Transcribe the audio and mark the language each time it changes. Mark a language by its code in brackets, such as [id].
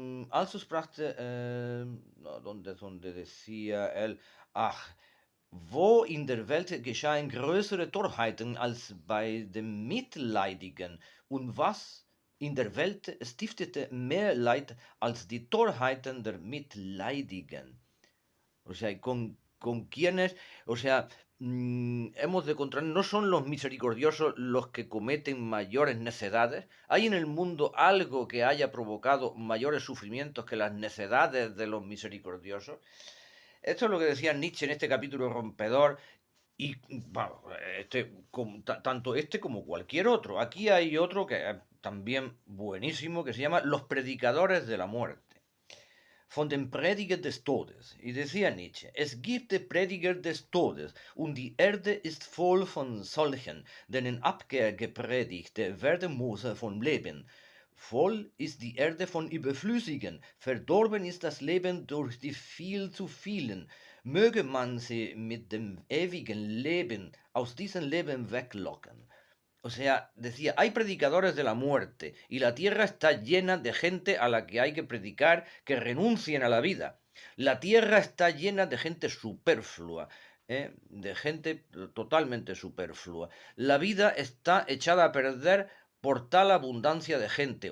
[de] Also sprachte, [es] no, donde decía él, [de] ach, wo in der Welt geschahen größere Torheiten als bei dem Mitleidigen? Und was in der Welt stiftete mehr Leid als die Torheiten der Mitleidigen? [es] O sea, con quienes, o sea, hemos de encontrar, no son los misericordiosos los que cometen mayores necedades. ¿Hay en el mundo algo que haya provocado mayores sufrimientos que las necedades de los misericordiosos? Esto es lo que decía Nietzsche en este capítulo rompedor. Y bueno, tanto este como cualquier otro. Aquí hay otro que es también buenísimo, que se llama Los predicadores de la muerte. [de] von dem Prediger des Todes. [es] Y decía Nietzsche, [de] es gibt Prediger des Todes, und die Erde ist voll von solchen, denen Abkehr gepredigt werden muss vom Leben. Voll ist die Erde von Überflüssigen, verdorben ist das Leben durch die viel zu vielen. Möge man sie mit dem ewigen Leben aus diesem Leben weglocken. [es] O sea, decía, hay predicadores de la muerte y la tierra está llena de gente a la que hay que predicar que renuncien a la vida. La tierra está llena de gente superflua, de gente totalmente superflua. La vida está echada a perder por tal abundancia de gente.